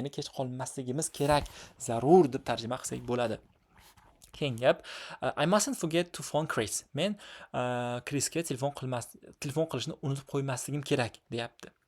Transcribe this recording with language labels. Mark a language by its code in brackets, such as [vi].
[uz] Ya'ni kech qolmasligimiz kerak, zarur deb tarjima qilsak bo'ladi. Keyingi gap, [en] I mustn't forget to phone Chris. [uz] Men Chrisga telefon qilishni unutib qo'ymasligim kerak deyapti.